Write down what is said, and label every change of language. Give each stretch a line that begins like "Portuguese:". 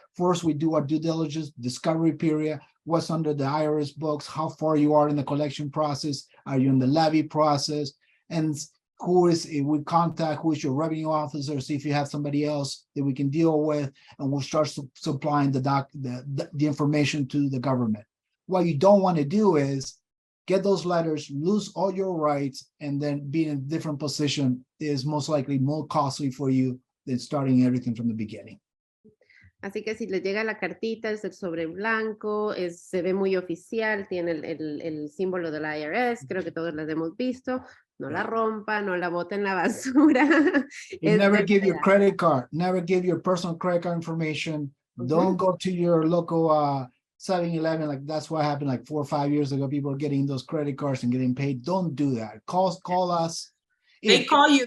English: First, we do our due diligence, discovery period, what's under the IRS books, how far you are in the collection process, are you in the levy process, and who is your revenue officer, see if you have somebody else that we can deal with, and we'll start supplying the information to the government. What you don't want to do is get those letters, lose all your rights, and then be in a different position is most likely more costly for you than starting everything from the beginning.
Spanish: Así que si le llega la cartita, es el sobre blanco, se ve muy oficial, tiene el símbolo del IRS, creo que todos las hemos visto. No la rompa, no la bote en la basura.
English: Never give your credit card, never give your personal credit card information. Don't go to your local 7-Eleven, like that's what happened like 4 or 5 years ago. People are getting those credit cards and getting paid. Don't do that. Call us. They call you.